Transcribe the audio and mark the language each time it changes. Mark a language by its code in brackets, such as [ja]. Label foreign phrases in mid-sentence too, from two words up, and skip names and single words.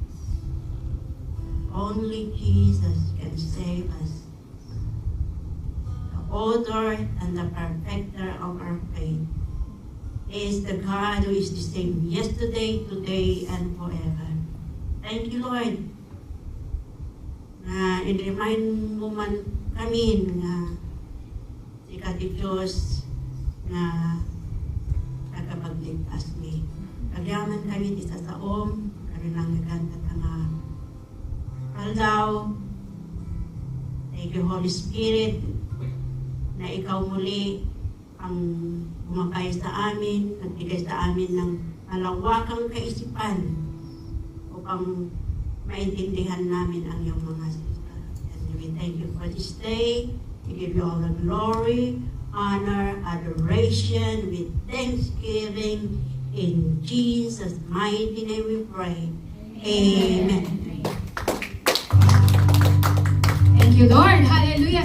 [en] Only Jesus can save us. The author and the perfecter of our faith is the God who is the same yesterday, today, and forever. Thank you, Lord. [tl] Na in-remind mo man kami na si Kati Diyos na nakapagligtas ni. [ilo] Kagyaman kami di sa saom, kami lang naganda nga aldaw. [en] Thank you, Holy Spirit, [tl] na ikaw muli ang bumakay sa amin, nagbigay sa amin ng malawakang kaisipan upang maintindihan namin ang iyong mga salita. [en] And we thank you for this day. We give you all the glory, honor, adoration, with thanksgiving. In Jesus' mighty name we pray. Amen. Thank you, Lord. Hallelujah.